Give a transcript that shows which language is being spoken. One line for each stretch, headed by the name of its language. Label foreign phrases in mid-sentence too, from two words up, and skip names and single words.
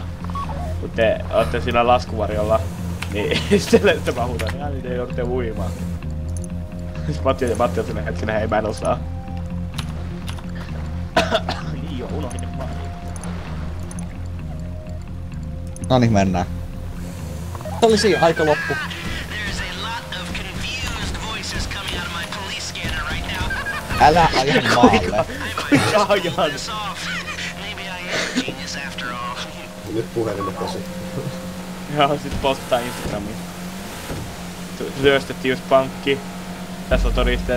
Finnish: Kun te ootte siinä laskuvarjolla, niin sitten Lester vaan huutaa, ai niin te joudutte uimaan. Sitten Matti on sinne hetkenä, hei mä en osaa. Niin joo, unohdin vaan. Noniin, mennään. Se oli siinä aika loppu.
English: There's a lot of confused voices coming out of my police scanner right now.
Finnish: Älä aja maalle. Ajan!
English: This off. Maybe I am a genius after all.
Finnish: Nyt puhelimet tosi. Joo, sit postaa Instagramiin. Ryöstettiin just pankki. Tässä on todisteet.